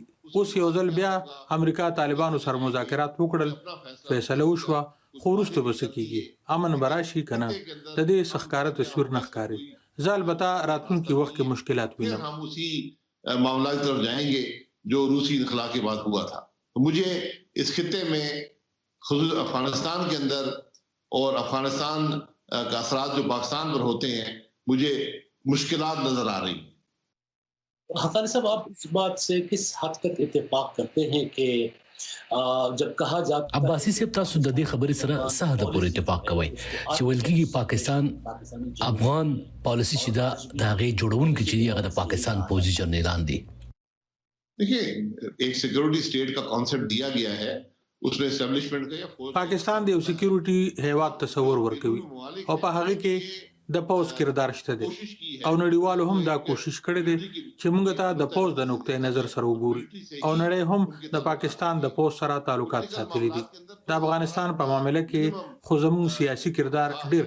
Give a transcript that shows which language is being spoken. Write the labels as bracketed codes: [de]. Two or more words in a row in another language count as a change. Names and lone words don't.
[ps] اوس یو ځل بیا امریکا طالبانو سره مذاکرات وکړل فیصله وشوه خو وروسته به څه کیږي امن به راشي که نه د دې څه ښکاره تصویر نه ښکاري. زه البته راتلونکي وخت کې مشکلات وینم. [ur] ہم اسی معاملہ کی طرف جائیں گے جو روسی انخلا کے بعد ہوا تھا. تو مجھے اس خطے میں خصوص افغانستان کے اندر اور افغانستان کا اثرات جو پاکستان پر ہوتے ہیں مجھے مشکلات نظر آ رہی. حقانی صاحب آپ اس بات سے کس حد تک اتفاق کرتے ہیں کہ جب کہا جاتا [ps] عباسی صاحب تاسو د دې خبرې سره څه حد پورې اتفاق کوئ چې ولکه پاکستان افغان پالیسی چې دا د هغې جوړونکو چې هغه د پاکستان پوځي جنرالان دي. [ur] دیکھیے ایک [en] security state [ur] کا کانسیپٹ دیا گیا ہے اس میں اسٹیبلشمنٹ کا یا [ps] پاکستان د یو سکیورټي هیواد تصور ورکوي او په هغه کې د پوز کردار شته دي او نړیوالو هم دا کوشش کړی دی چې موږ ته د پوز د نقطې نظر سره وګوري او نړۍ هم د پاکستان د پوز سره تعلقات ساتلي دي د افغانستان په معاملې کې خو زموږ سیاسي کردار ډیر